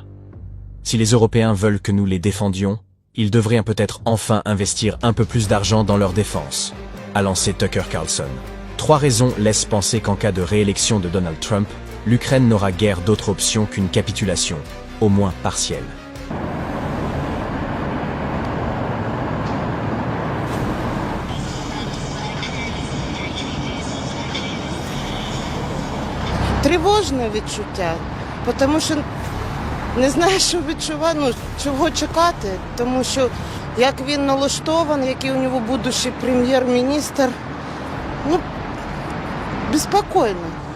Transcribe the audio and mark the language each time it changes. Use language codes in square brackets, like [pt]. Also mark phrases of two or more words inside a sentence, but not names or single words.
[fr] Si les Européens veulent que nous les défendions, ils devraient peut-être enfin investir un peu plus d'argent dans leur défense, a lancé Tucker Carlson. 3 raisons laissent penser qu'en cas de réélection de Donald Trump, l'Ukraine n'aura guère d'autre option qu'une capitulation, au moins partielle. [uk] Тривожне відчуття, тому що не знаю, що відчувати, чого чекати, тому що як він налаштований, який у нього будущий прем'єр-міністр, безпокійно.